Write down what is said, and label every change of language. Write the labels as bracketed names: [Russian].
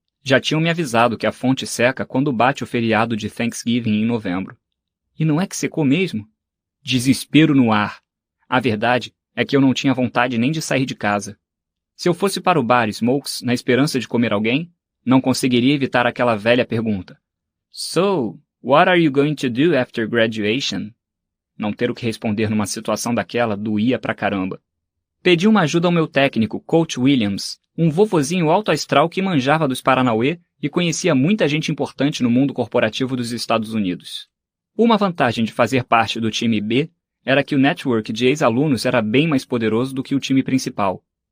[Portuguese] Já tinham me avisado que a fonte seca quando bate o feriado de Thanksgiving em novembro. E não é que secou mesmo? Desespero no ar. A verdade é que eu não tinha vontade nem de sair de casa. Se eu fosse para o bar Smokes na esperança de comer alguém, não conseguiria evitar aquela velha pergunta. [English] So, what are you going to do after graduation? [Portuguese] Não ter o que responder numa situação daquela doía pra caramba. Pedi uma ajuda ao meu técnico, Coach Williams, um vovozinho alto astral que manjava dos Paranauê e conhecia muita gente importante no mundo corporativo dos Estados Unidos. Uma vantagem de fazer parte do time B era que o network de ex-alunos era bem mais poderoso do que o time principal.